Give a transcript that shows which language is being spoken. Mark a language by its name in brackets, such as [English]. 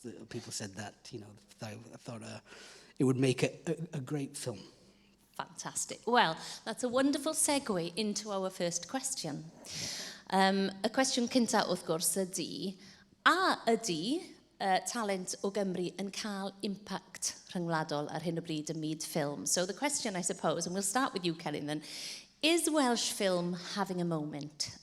[English] People said that, you know, I thought it would make a great film. Fantastic. Well, that's a wonderful segue into our first question. [Welsh] Y cwestiwn cyntaf, wrth gwrs, ydy, a ydy talent o Gymru yn cael impact rhyngwladol ar hyn o bryd ym myd ffilm? [English] So the question, I suppose, and we'll start with you, Celyn, then, is Welsh film having a moment?